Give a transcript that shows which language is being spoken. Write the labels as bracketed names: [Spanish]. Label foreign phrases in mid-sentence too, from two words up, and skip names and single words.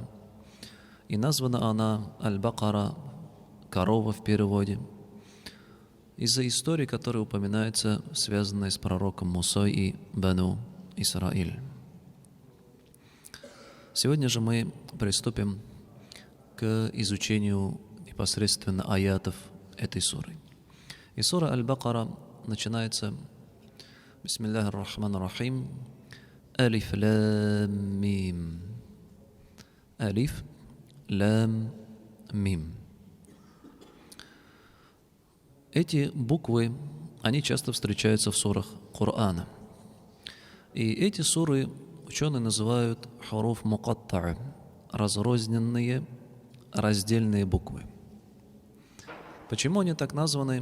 [Russian] И названа она Аль-Бакара – корова в переводе, из-за истории, которая упоминается, связанная с пророком Мусой и Бану Исраиль. Сегодня же мы приступим к изучению непосредственно аятов этой суры. И сура Аль-Бакара начинается [Arabic] بسم الله الرحمن الرحيم ألف لام ميم. ألف لام ميم. [Russian] Эти буквы, они часто встречаются в сурах Корана. И эти суры ученые называют [Arabic] حروف مقطعة, [Russian] разрозненные, раздельные буквы. Почему они так названы?